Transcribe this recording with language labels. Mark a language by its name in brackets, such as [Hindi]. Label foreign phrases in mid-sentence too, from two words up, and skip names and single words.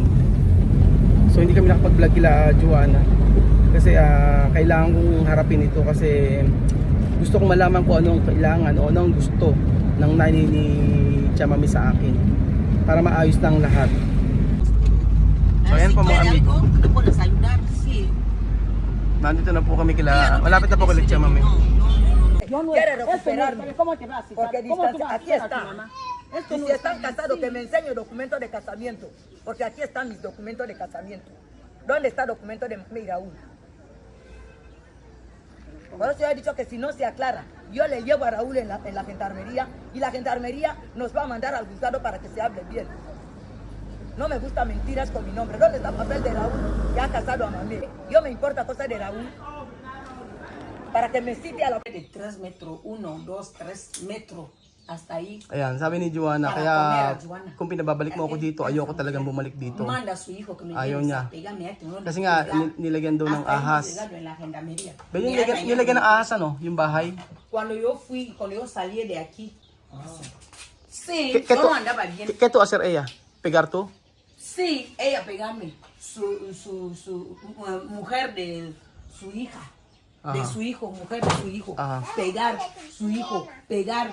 [Filipino] So hindi kami nakapag-vlog kila Joanna. Kasi kailangan kong harapin ito kasi gusto kong malaman kung anong kailangan o anong gusto ng nanay ni Chamame sa akin para maayos lang lahat. So ayan po mga amigo. [Spanish] ¿Te puedes ayudar? Sí. [Filipino] Nandito na po kami kila, malapit na po kila Chamame. [Spanish] Quiere recuperarme. Porque distancia, aquí está. Y si están casados, que me enseñe documentos de casamiento. Porque aquí están mis documentos de casamiento. ¿Dónde está el documento de Mami Raúl? Por eso yo he dicho que si no se aclara, yo le llevo a Raúl en la gendarmería y la gendarmería nos va a mandar al juzgado para que se hable bien. No me gustan mentiras con mi nombre. ¿Dónde está el papel de Raúl que ha casado a Mami? Yo me importa cosas de Raúl para que me cite a la... De 3 metros, 1, 2, 3 metros. Hasta ahí. [Filipino] Ayan, sabi ni Joanna, [Spanish] Para [Filipino] kaya [Spanish] comer, Joanna. [Filipino] kung pinababalik mo ako dito, ayoko talagang bumalik dito. [Spanish] Manda a su hijo que me [Filipino] Ayaw [Spanish] lleve [Filipino] niya. [Spanish] a pegarme a este, no [Filipino] Kasi [Spanish] le [Filipino] nga, [Spanish] puedo dar. [Filipino] nilagyan daw ng [Spanish] Hasta ahí [Filipino] ahas. [Spanish] hemos llegado en la gendarmería. [Filipino] Ba yung [Spanish] Mira, [Filipino] nilagyan ng ahas ano, yung bahay? [Spanish] Cuando yo salí de aquí. Sí, ¿Qué yo tú- no andaba bien. ¿Qué tú hacer ella? ¿Pegar tú? Sí, ella pegarme. Su mujer de su hija. De Ajá. su hijo, mujer de su hijo. Ajá. Pegar su hijo, pegar.